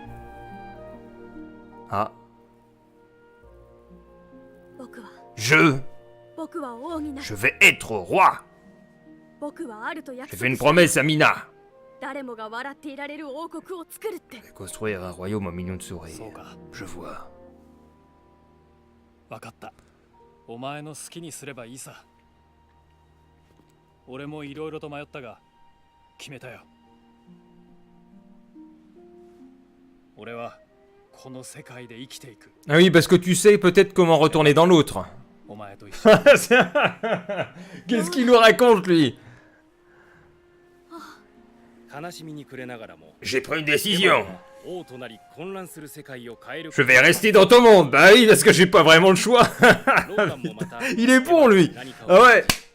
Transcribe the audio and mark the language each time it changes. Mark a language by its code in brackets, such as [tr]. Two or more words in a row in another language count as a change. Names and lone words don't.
[fr] Ah. Je vais être roi. J'ai fait une promesse à Mina. Construire un royaume aux millions de souris. Je vois. [ja] 分かった。お前の好きにすればいいさ。俺もいろいろと迷ったが決めたよ。俺はこの世界で生きていく。 [fr] Ah oui, parce que tu sais peut-être comment retourner dans l'autre. [ja] お前と一緒に。 [fr] Qu'est-ce qu'il nous raconte, lui? J'ai pris une décision. Je vais rester dans ton monde. Bah oui, parce que j'ai pas vraiment le choix. Il est bon, lui. Ah ouais.